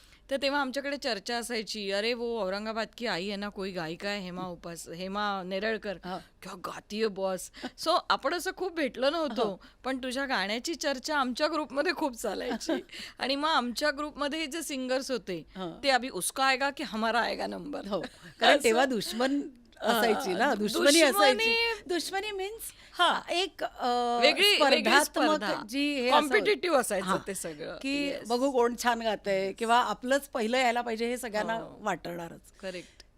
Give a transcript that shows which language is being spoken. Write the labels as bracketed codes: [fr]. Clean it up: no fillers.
[mr] तर तेव्हा आमच्याकडे चर्चा असायची, [hi] अरे वो औरंगाबाद की आई है ना, कोई गायिका है हेमा नेरळकर, [mr] हा. [hi] क्या गाती है बॉस. [mr] सो आपण असं खूप भेटलो नव्हतो, पण तुझ्या गाण्याची चर्चा आमच्या ग्रुपमध्ये खूप चालायची. आणि मग आमच्या ग्रुपमध्ये जे सिंगर्स होते हा. [hi] ते अभी उसका आएगा की हमारा आएगा नंबर. [mr] हो, कारण तेव्हा दुश्मन असायची ना, दुश्मनी असायची. दुश्मनी मीन्स हा. एक वेगळी स्पर्धात्मक जी हे असं कॉम्पिटेटिव्ह असायचं हा. ते सगळं. की [en] Yes. [mr] बघू कोण छान गातंय किंवा आपलंच पहिलं यायला पाहिजे हे सगळ्यांना हो. वाटणारच. करेक्ट.